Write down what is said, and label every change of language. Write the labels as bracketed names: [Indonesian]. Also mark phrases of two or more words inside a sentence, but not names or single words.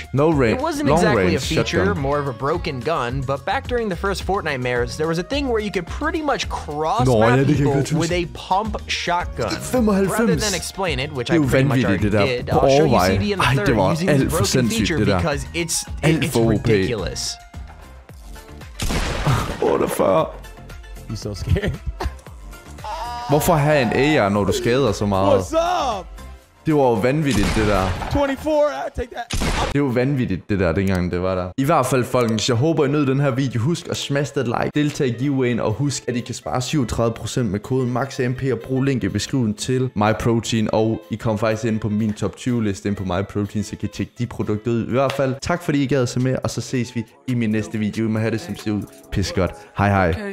[English] It wasn't exactly a feature, more of a broken gun, but back during the first Fortnite mares, there was a thing where you could pretty much cross-map people with a pump shotgun. Rather than explain it, which I pretty much already did, I'll show you CD in the third using this broken feature because it's ridiculous. 48. You so scared. [Danish] Hvorfor have en AR, når du skader så meget? [English] What's up? [Danish] Det var jo vanvittigt, det der. [English] 24, I take that. [Danish] Det var vanvittigt, det der, dengang det var der. I hvert fald, folkens, jeg håber, I nød den her video. Husk at [English] smash that like, [Danish] deltag i giveawayen, og husk, at I kan spare 37% med koden MaXsamp, og brug link i beskrivelsen til MyProtein, og I kommer faktisk ind på min top 20 liste ind på MyProtein, så I kan tjekke de produkter ud. I hvert fald, tak fordi I gad at se med, og så ses vi i min næste video. I må have det, som ser ud. Pisse godt. Hej hej. Okay.